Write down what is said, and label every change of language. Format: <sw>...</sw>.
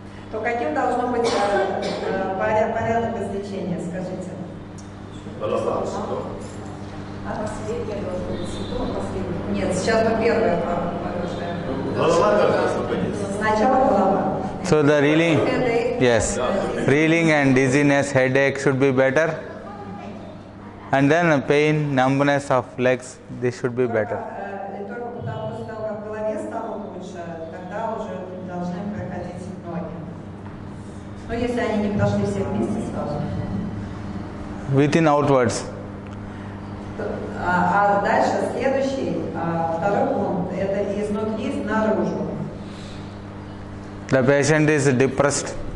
<ru>То каким должно быть порядок излечения, скажите? Голова, что? Нет, сейчас мы первое порушаем. Голова должна освободиться. Сначала голова.</ru> <en>So the reeling, Headache. yes, reeling and dizziness, headache should be better, and then pain, numbness of legs, this should be better.</en> <ru>Только потому, что в голове стало лучше, тогда уже должны проходить ноги. Но если они не прошли все вместе сразу.</ru> <en>Within outwards.</en> <ru>А дальше следующий, второй пункт, это изнутри наружу.</ru> <en>The patient is depressed,</en>